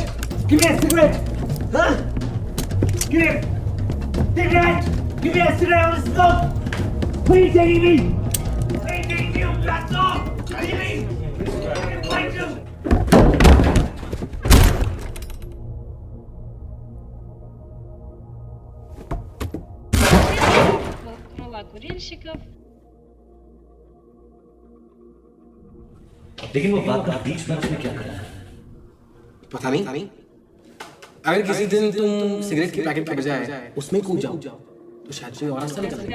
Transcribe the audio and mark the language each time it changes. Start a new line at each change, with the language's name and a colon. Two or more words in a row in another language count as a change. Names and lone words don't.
English: Give me a cigarette! Huh? Give me a cigarette! Give me a cigarette! I want to smoke! What are you taking me? What are you taking me, you bastard? Leave me! Fight you!
Russian: Крыла курильщиков.
Hindi: लेकिन वो बात बीच में उसने क्या करा है? पता नहीं। अगर किसी दिन तुम सिगरेट के पैकेट के बजाय उसमें कूद जाओ तो शायद कोई और रास्ता निकल जाए।